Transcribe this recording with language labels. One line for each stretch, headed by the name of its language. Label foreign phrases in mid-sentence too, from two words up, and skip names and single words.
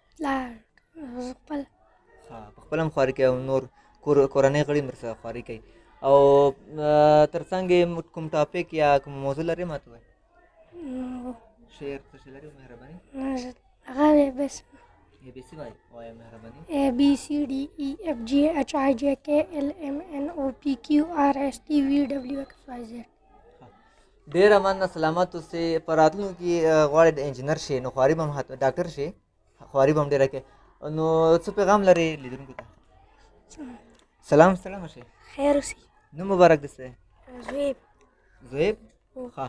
Pashto: په خپله هم خواري کوي او نور کورنۍ غړي هم ورسره خواري کوي. او تر څنګ یې کوم ټاپک یا کوم موضوع لرې ماته وایي؟ شعر څه شی لرې مهرباني؟ A B C وایي. وایه مهرباني.
English: A B C D E F G H I J K L M N O P Q R S T V W X Y Z.
Pashto: ډېره مننه. سلامت اوسئ. په راتلونکي کې غواړئ د انجینر شي نو خواري به هم ډاکټر شي، خواري به هم ډېره کوي. نو څه پیغام لرې لیدونکو ته؟ سلام شي. خیر اوسئ. نوم مبارک دی؟ زویب. ښه.